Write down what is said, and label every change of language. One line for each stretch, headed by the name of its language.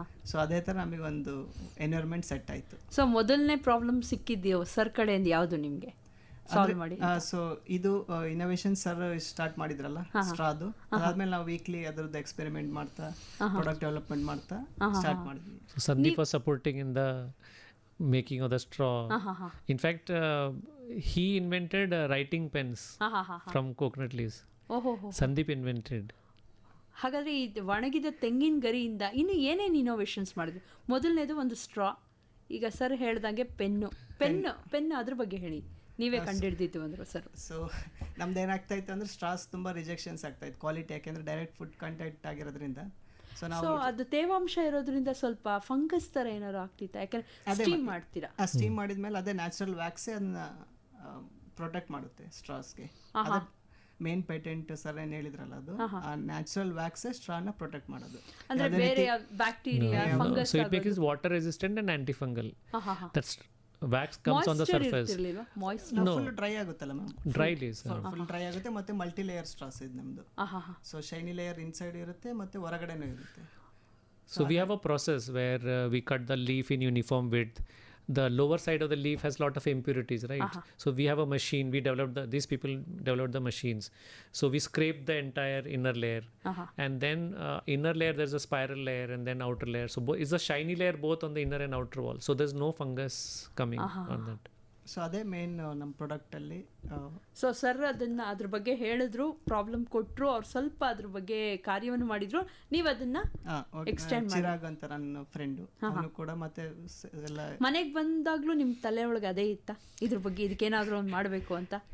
Kannada: So ಅದೇ ಥರ ನಮಗೆ ಒಂದು ಎನ್ವಿರಾನ್ಮೆಂಟ್ ಸೆಟ್ ಆಯಿತು. ಸೊ ಮೊದಲನೇ ಪ್ರಾಬ್ಲಮ್ ಸಿಕ್ಕಿದ್ಯೋ ಸರ್ ಕಡೆಯಿಂದ ಯಾವುದು ನಿಮಗೆ ಸಾಲ್ವ್ ಮಾಡಿ? ಸೊ ಇದು ಇನೋವೇಷನ್ ಸರ್ ಸ್ಟಾರ್ಟ್ ಮಾಡಿದ್ರಲ್ಲ ಸ್ಟ್ರಾದು, ಅದಾದ್ಮೇಲೆ ನಾವು ವೀಕ್ಲಿ ಅದರದ್ದು ಎಕ್ಸ್ಪೆರಿಮೆಂಟ್ ಮಾಡ್ತಾ ಪ್ರಾಡಕ್ಟ್ ಡೆವಲಪ್ಮೆಂಟ್ ಮಾಡ್ತಾ ಸ್ಟಾರ್ಟ್ ಮಾಡಿದ್ವಿ.
English: Sandeep was supporting in the making of the straw. In fact, he invented writing pens from coconut leaves. Sandeep invented.
Kannada: ಹಾಗಾದರೆ ಈ ಒಣಗಿದ ತೆಂಗಿನ ಗರಿಯಿಂದ ಇನ್ನು ಏನೇನು ಇನೋವೇಷನ್ಸ್ ಮಾಡಿದ್ವಿ? ಮೊದಲನೇದು ಒಂದು ಸ್ಟ್ರಾ, ಈಗ ಸರ್ ಹೇಳ್ದಂಗೆ ಪೆನ್ನು ಅದ್ರ ಬಗ್ಗೆ ಹೇಳಿ, ನೀವೇ ಕಂಡುಹಿಡ್ದಿತ್ತು ಅಂದರು ಸರ್. ಸೊ ನಮ್ದು ಏನಾಗ್ತಾ ಇತ್ತು ಅಂದರೆ ಸ್ಟ್ರಾಸ್ ತುಂಬ ರಿಜೆಕ್ಷನ್ಸ್ ಆಗ್ತಾ ಇತ್ತು ಕ್ವಾಲಿಟಿ, ಯಾಕೆಂದರೆ ಡೈರೆಕ್ಟ್ ಫುಡ್ ಕಂಟೆಂಟ್ ಆಗಿರೋದ್ರಿಂದ. ಸೊ ಅದು ತೇವಾಂಶ ಇರೋದ್ರಿಂದ ಸ್ವಲ್ಪ ಫಂಗಸ್ ಥರ ಏನಾದ್ರು ಆಗ್ತಿತ್ತು, ಯಾಕಂದರೆ ಸ್ಟೀಮ್ ಮಾಡ್ತೀರಾ. ಸ್ಟೀಮ್ ಮಾಡಿದ್ಮೇಲೆ ಅದೇ ನ್ಯಾಚುರಲ್ ವ್ಯಾಕ್ಸೇ ಅದನ್ನ ಪ್ರೊಟೆಕ್ಟ್ ಮಾಡುತ್ತೆ ಸ್ಟ್ರಾಸ್ಗೆ. ಮೇನ್ ಪೇಟೆಂಟ್ ಸರ್ ಏನು ಹೇಳಿದ್ರಲ್ಲ, ಅದು ಆ ನ್ಯಾಚುರಲ್ ವ್ಯಾಕ್ಸ್ ಸ್ಟ್ರಾನ ಪ್ರೊಟೆಕ್ಟ್ ಮಾಡೋದು. ಅಂದ್ರೆ ಬೇರೆ bacteria, fungus,
English: so it makes water resistant and antifungal. That's wax comes on the surface.
Kannada: Full dry ಆಗುತ್ತಲ್ಲ ma'am,
English: Dry leaves.
Kannada: Full dry ಆಗುತ್ತೆ. ಮತ್ತೆ ಮಲ್ಟಿ ಲೇಯರ್ ಸ್ಟ್ರಾಸ್ ಇದೆ ನಮ್ದು. ಸೊ ಶೈನಿ ಲೇಯರ್ ಇನ್ಸೈಡ್ ಇರುತ್ತೆ ಮತ್ತೆ ಹೊರಗಡೆನೂ ಇರುತ್ತೆ.
English: So we have a process where we cut the leaf in uniform width. The lower side of the leaf has lot of impurities, right? So we have a machine. We developed these people developed the machines. So we scrape the entire inner layer, and then inner layer there's a spiral layer, and then outer layer. So it's a shiny layer both on the inner and outer wall. So there's no fungus coming on that.
Kannada: So ಅದೇ main ನಮ್ಮ ಪ್ರಾಡಕ್ಟಲ್ಲಿ. So sir ಅದನ್ನ ಅದ್ರ ಬಗ್ಗೆ ಹೇಳಿದ್ರು, problem ಕೊಟ್ಟರು, ಅವ್ರು ಸ್ವಲ್ಪ ಅದ್ರ ಬಗ್ಗೆ ಕಾರ್ಯವನ್ನು ಮಾಡಿದ್ರು, ನೀವು ಅದನ್ನ ಎಕ್ಸ್ಟೆಂಡ್ ಮಾಡಿ. ಚಿರಾಗ್ ಅಂತ ನನ್ನ ಫ್ರೆಂಡು, ಅವನು ಕೂಡ ಮತ್ತೆ ಎಲ್ಲ ಮನೆಗೆ ಬಂದಾಗ್ಲೂ ನಿಮ್ಮ ತಲೆ ಒಳಗೆ ಅದೇ ಇತ್ತಾ ಇದ್ರ ಬಗ್ಗೆ, ಇದಕ್ಕೇನಾದ್ರೂ ಒಂದು ಮಾಡಬೇಕು ಅಂತ?